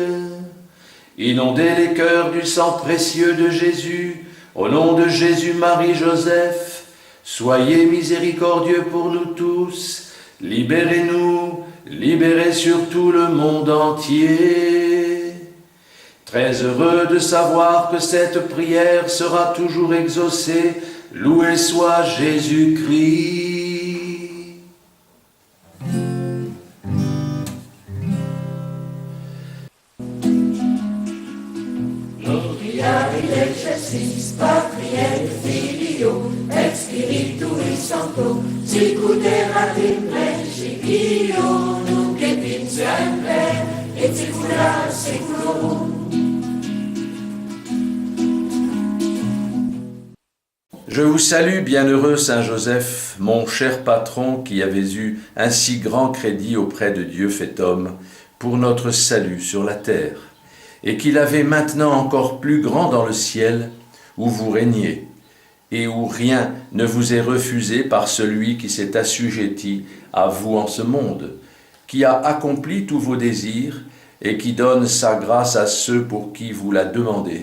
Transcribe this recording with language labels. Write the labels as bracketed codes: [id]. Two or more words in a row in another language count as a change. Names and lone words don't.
[fr] Inondez les cœurs du sang précieux de Jésus, au nom de Jésus, Marie, Joseph, soyez miséricordieux pour nous tous, libérez-nous, libérez surtout le monde entier. Très heureux de savoir que cette prière sera toujours exaucée, loué soit Jésus-Christ. [la] Gloria in excelsis Patri Filio et Spiritui Sancto, sicut erat in principio, nunc et in semper, et saecula saeculorum. [fr] Je vous salue, bienheureux Saint Joseph, mon cher patron qui avez eu un si grand crédit auprès de Dieu fait homme pour notre salut sur la terre, et qu'il avait maintenant encore plus grand dans le ciel où vous régnez, et où rien ne vous est refusé par celui qui s'est assujetti à vous en ce monde, qui a accompli tous vos désirs et qui donne sa grâce à ceux pour qui vous la demandez.